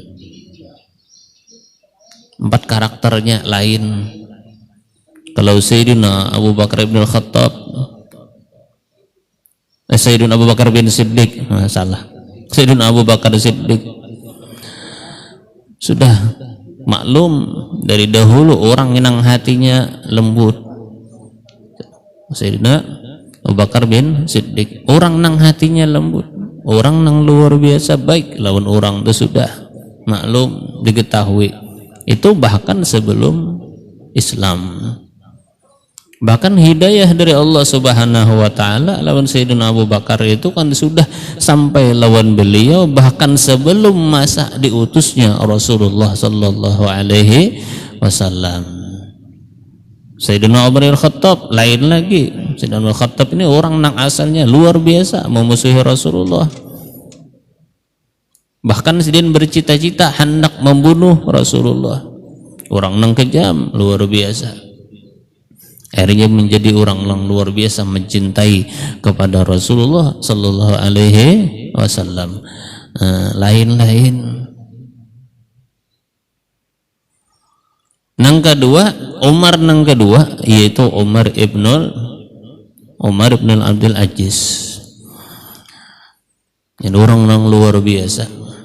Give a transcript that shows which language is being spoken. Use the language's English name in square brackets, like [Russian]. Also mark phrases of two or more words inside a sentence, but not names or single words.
[Indonesian] 4 karakternya lain. Kalau Sayyidina Abu Bakar bin Khattab, Sayyidina Abu Bakar bin Siddiq, salah, Sayyidina Abu Bakar Siddiq, Sudah maklum dari dahulu orang yang hatinya lembut. Sayyidina Abu Bakar bin Siddiq, orang nang hatinya lembut, orang nang luar biasa baik lawan orang itu sudah maklum diketahui. Itu bahkan sebelum Islam. Bahkan hidayah dari Allah [Arabic] سبحانه وتعالى [Indonesian] lawan Sayyidina Abu Bakar itu kan sudah sampai lawan beliau bahkan sebelum masa diutusnya Rasulullah [Arabic] صلى الله عليه وسلم. [Indonesian] Sayyidina Umar bin Khattab lain lagi. Sayyidina Umar bin Khattab ini orang nang asalnya luar biasa memusuhi Rasulullah. Bahkan sedang bercita-cita hendak membunuh Rasulullah. Orang nang kejam luar biasa. Akhirnya menjadi orang yang luar biasa mencintai kepada Rasulullah [Arabic] صلى الله عليه وسلم. [Indonesian] Lain-lain. Nang kedua, Umar nang kedua yaitu Umar ibn Abdul Aziz. Ini orang nang luar biasa.